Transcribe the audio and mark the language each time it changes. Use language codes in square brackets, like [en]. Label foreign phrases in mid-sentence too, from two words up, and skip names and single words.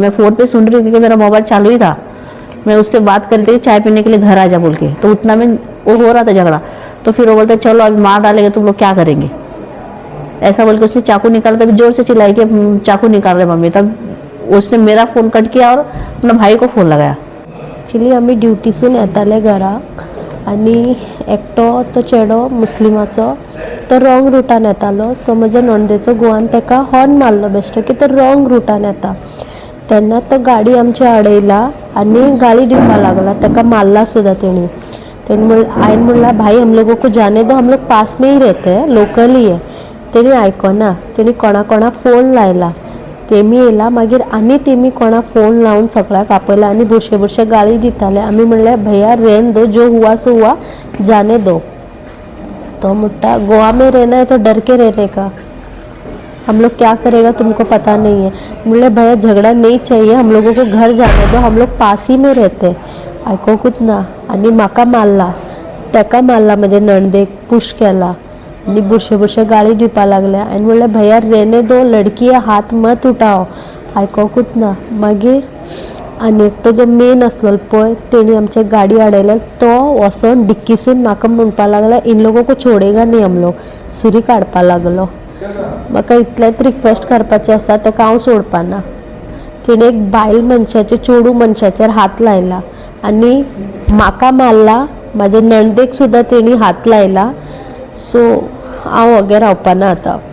[hi] मैं फ़ोन पे सुन रही थी क्योंकि मेरा मोबाइल चालू ही था। मैं उससे बात कर रही थी चाय पीने के लिए घर आ जा बोल के, तो उतना में वो हो रहा था झगड़ा। तो फिर वो बोलते चलो अभी मार डालेंगे, तुम लोग क्या करेंगे, ऐसा बोल के उसने चाकू निकाला। तभी जोर से चिल्लाई कि चाकू निकाल रहे मम्मी। तब उसने मेरा फोन कट किया और अपना भाई को फोन लगाया। [kok] ॲक्च्युली आम्ही ड्युटीसून येताले घराक आनी एकटो तो चेडो मुस्लिमाचो तो रॉंग रुटान येतालो। सो म्हज्या नणंदेचो घोवान ताका हॉर्न मारलो बेश्टो की तो रॉंग रुटान येता। तेन्ना तो गाडी आमची अडयला आनी गाळी दिवपाक लागला, ताका मारला सुद्दां तेणी। हांवें म्हणला [hi] भाई हम लोगों को जाने दो, हम लोग पास में ही रहते हैं, लोकल ही है। [kok] तेणी आयकना, तेणी कोणा फोन लायला। तेमी येयला मागीर आनी तेमी कोणा फोन लावन सगळ्याक आपयला आनी बुरशे गाळी दिताले। आमी म्हणलें [hi] भैया रहने दो, जो हुआ सो हुआ, जाने दो। तो मुट्टा गोवा में रहना है तो डर के रहने का, हम लोग क्या करेगा तुमको पता नहीं है। बोले भैया झगड़ा नहीं चाहिए, हम लोगों को घर जाने दो, हम लोग पास ही में रहते। [kok] आयकोकूच ना आनी म्हाका मारला, ताका मारला, म्हजे नणंदेक पुश केला आनी बुरशे गाळी दिवपा लागल्या। आनी म्हणलें [hi] भैया रहने दो, लड़की है, हाथ मत उठाओ। [kok] आयकोकूच ना। मागीर आनी एकटो जो मेन आसलो पळय तेणी आमचे गाडी अडयले, तो वचोन डिक्कीसून म्हाका म्हणपा लागला [hi] इन लोगों को छोडेगा नहीं हम लोग, [kok] सुरी काडपा लागलो। म्हाका इतलेंच रिक्वेस्ट करपाचें आसा, ताका हांव सोडपाना। तिणें एक बायल मनशाचे, चेडू मनशाचेर हात लायला आनी म्हाका मारला, म्हाजे नणंदेक सुद्दां तेणी हात लायला। सो हांव वगैरे रावपाना आतां।